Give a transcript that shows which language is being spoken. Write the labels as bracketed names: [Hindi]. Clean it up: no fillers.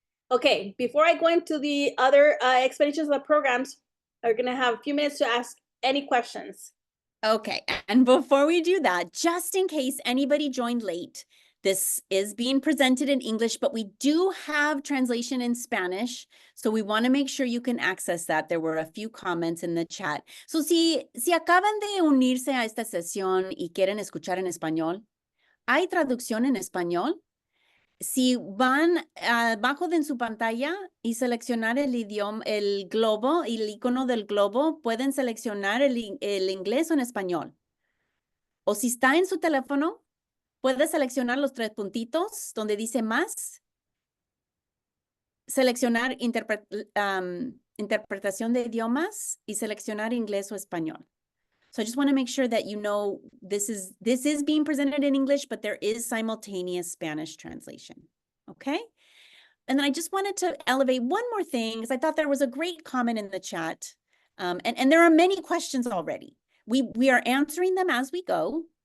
[English] Okay, before I go into the other explanations of the programs, we're gonna have a few minutes to ask any questions. Okay, and before we do that, just in case anybody joined late, this is being presented in English, but we do have translation in Spanish, so we want to make sure you can access that. There were a few comments in the chat. [Spanish] So si acaban de unirse a esta sesión y quieren escuchar en español, hay traducción en español. Si van abajo de su pantalla y seleccionar el idioma, el globo y el icono del globo, pueden seleccionar el inglés o en español. O si está en su teléfono, puede seleccionar los 3 puntitos donde dice más, seleccionar interpretación de idiomas y seleccionar inglés o español. [English] So I just want to make sure that you know this is being presented in English, but there is simultaneous Spanish translation. Okay? And then I just wanted to elevate one more thing, because I thought there was a great comment in the chat. And there are many questions already. We are answering them as we go.